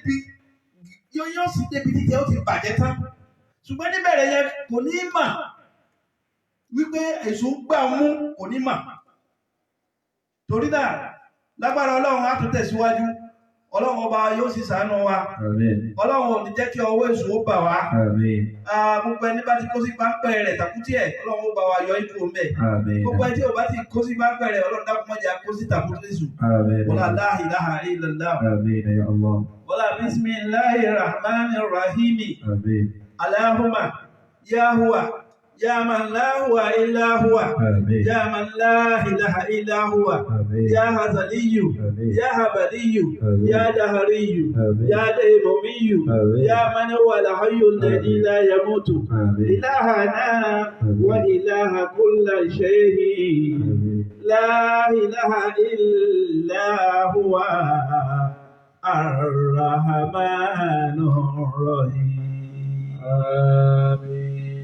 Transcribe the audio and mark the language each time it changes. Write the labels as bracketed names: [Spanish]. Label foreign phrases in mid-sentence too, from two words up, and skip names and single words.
[Yoruba] débi títí ó ti bàjẹ́ tán ṣùgbọ́n níbẹ̀rẹ̀ yẹn kò ní mà wípé èṣù gbà mú kò ní mà torí náà lágbára ọlọ́run á tún tẹ̀síwájú ọlọ́run ọba yóò sì ṣàánú wa ọlọ́run ò ní jẹ́ kí ọwọ́ èṣù ó bà wá gbogbo ẹni bá ti kó sí páńpẹ́ rẹ̀ tàkútì ẹ̀ ọlọ́run ó bá wa yọ ikú mẹ́ gbogbo ẹni tí ò bá ti kó sí páńpẹ́ rẹ̀ ọlọ́run dákun má jẹ́ kó sí tàkútì èṣù [Arabic] ولا لا إله إلا الله ولا بسم الله الرحمن الرحيم اللهم يا هو يا من لا هو إلا هو يا من لا إله إلا هو يا هزلي يا هبلي يا دهري يا ديمومي يا من هو الحي الذي لا يموت إلهنا وإله كل شيء لا إله إلا هو الرحمن الرحيم آمين